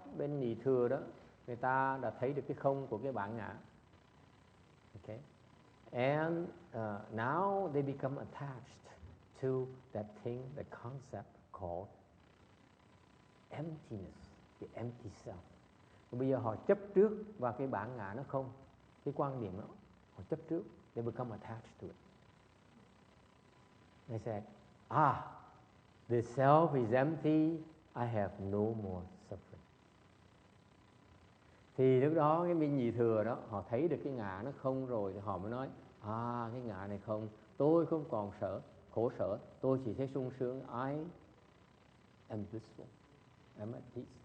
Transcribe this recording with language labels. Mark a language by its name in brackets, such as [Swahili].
[Vietnamese] Bên nhị thừa đó, người ta đã thấy được cái không của cái bản ngã. Okay. [English] And now they become attached to that thing, the concept called emptiness, the empty self. [Vietnamese] Bây giờ họ chấp trước vào cái bản ngã nó không, cái quan điểm đó, họ chấp trước, [English] they become attached to it. They said, the self is empty, I have no more suffering. [Vietnamese] Thì lúc đó cái bên nhị thừa đó, họ thấy được cái ngã nó không rồi, thì họ mới nói, cái ngã này không, tôi không còn khổ sở, tôi chỉ thấy sung sướng, [English] I am blissful, I'm at peace.